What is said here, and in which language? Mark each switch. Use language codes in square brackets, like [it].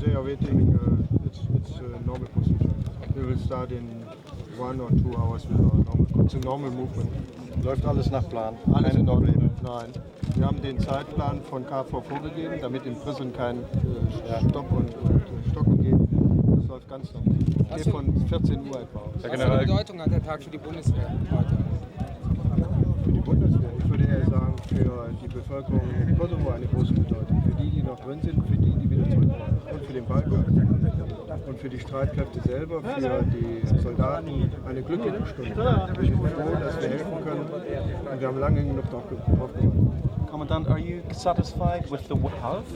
[en] They are waiting, it's normal procedure. We will start in 1 or 2 hours with our normal, it's a normal movement. [de] Läuft alles nach Plan. Alles Keine in Ordnung. Probleme. Nein. Wir haben den Zeitplan von KV vorgegeben, damit im Prison kein Stopp und Stocken geht. Das läuft ganz normal. Geht von 14 Uhr etwa aus. Herr General, Bedeutung hat der Tag für die Bundeswehr heute? Für die Bundeswehr, ich würde eher sagen, für die Bevölkerung in Kosovo eine große Bedeutung. Für die, die noch drin sind, für die, die wieder zurück wollen. Und für den Balkan. Und für die Streitkräfte selber, für die Soldaten eine glückliche Stunde. Ich bin froh, dass wir helfen können. Und wir haben lange genug drauf gewartet. [en] Commandant, are you satisfied with the half?